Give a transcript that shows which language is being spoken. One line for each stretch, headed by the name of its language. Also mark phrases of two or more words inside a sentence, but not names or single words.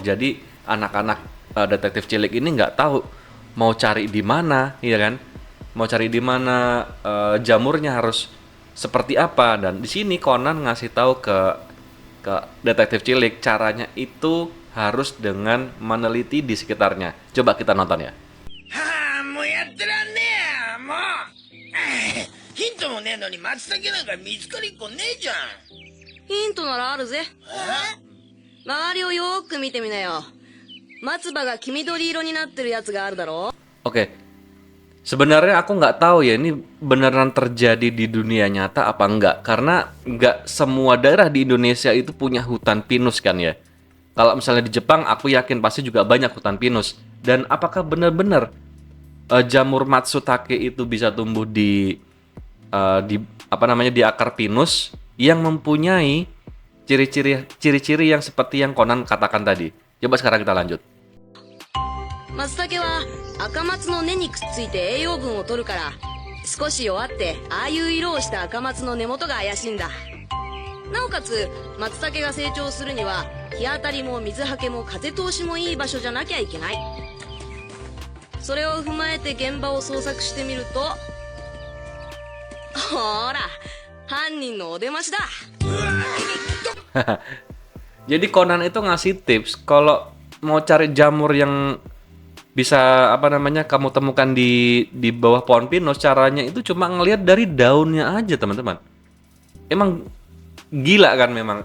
Indonesian: Jadi anak-anak detektif cilik ini nggak tahu mau cari di mana, ya kan? Mau cari di mana jamurnya harus seperti apa dan di sini Conan ngasih tahu ke detektif cilik caranya itu harus dengan meneliti di sekitarnya. Coba kita nonton ya.
Japanese: もうやってらんねえやもうヒントもねえのに松茸なんか見つかりっこねえじゃん。ヒントならあるぜ。周りをよーく見てみなよ。松葉が黄緑色になってるやつがあるだろ。
Indonesian: Oke, sebenarnya aku nggak tahu ya ini beneran terjadi di dunia nyata apa enggak. Karena nggak semua daerah di Indonesia itu punya hutan pinus kan ya. Kalau misalnya di Jepang, aku yakin pasti juga banyak hutan pinus. Dan apakah benar-benar jamur matsutake itu bisa tumbuh di akar pinus yang mempunyai ciri-ciri yang seperti yang Conan katakan tadi. Coba sekarang kita lanjut.
Japanese: 松茸は赤松の根にくっついて栄養分を取るから少し弱ってああいう色をした赤松の根元が怪しいんだ。なおかつ松茸が成長するには日当たりも水はけも風通しもいい場所じゃなきゃいけない。それを踏まえて現場を捜索してみるとほら犯人のお出ましだ。
Indonesian: Jadi Conan itu ngasih tips kalau mau cari jamur yang bisa apa namanya kamu temukan di bawah pohon pinus, caranya itu cuma ngelihat dari daunnya aja teman-teman. Emang gila kan memang.